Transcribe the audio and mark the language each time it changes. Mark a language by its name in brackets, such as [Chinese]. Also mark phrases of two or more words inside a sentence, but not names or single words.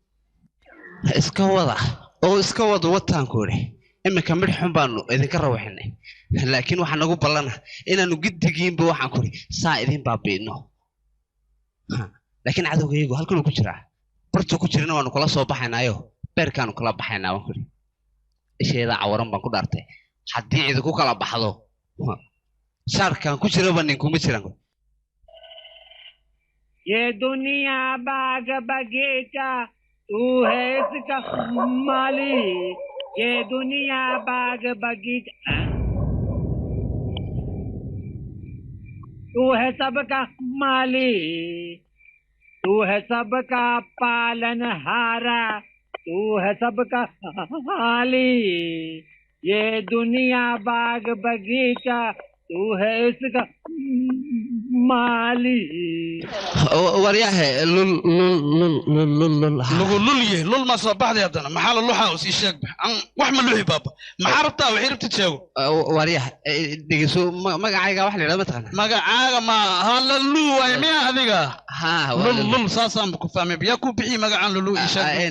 [Somali] iska wada wataanku ore iminka midh xun baanu idinka rawaxinay laakiin waxaa nagu ballana inaanu giddigiinba waxaan kuri saa idin baabi'ino laakiin cadowgaygu halkanuu ku jiraa bartuu ku jirana waanu kula soo baxaynaayo beerkaanu kala baxaynaa waan kuri isheedaa cawaran baan ku dhaartay haddii idinku kala baxdo shaarkaan ku jiraba ninkuma jiran [Hindi] ये दुनिया बाग बगीचा तू है इसका माली ये दुनिया बाग बगीचा तू है सबका माली तू है सबका पालनहारा तू है सबका माली ये दुनिया बाग बगीचा तू है इसका माली [Somali] waryahe lul ma soo baxday haddana maxaa la luxaa oo sii sheeg wax ma luxi baaba maxaa rabtaa waxay rabta sheego waryahe dhegeyso magacayga wax la yidhahdo mataqaana magacaaga ma halalu waay miya adiga lul saasaan ku fahmay biyaa ku bixi magacaan lulu ii sheeg